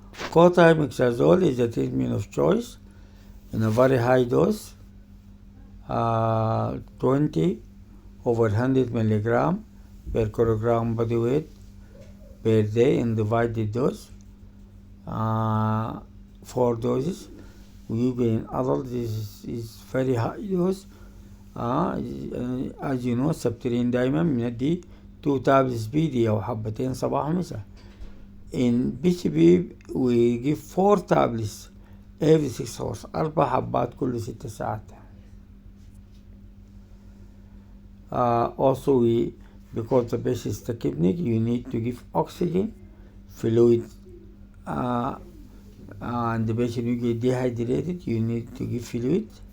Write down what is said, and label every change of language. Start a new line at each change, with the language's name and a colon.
English: Cotrimazole is the treatment of choice in a very high dose, 20 over 100 milligram per kilogram body weight per day in divided dose, 4 doses. Usually in adults this is very high dose. as you know
Arabic: سبترين دايما بندي
English: 2 tablets
Arabic: بيدي أو حبتين صباح مساء.
English: In BCB we give 4 tablets every 6 hours,
Arabic: 4 حبات كل 6 ساعات.
English: Also because the patient is tachypneic, you need to give oxygen, fluid, and the patient will get dehydrated, you need to give fluid.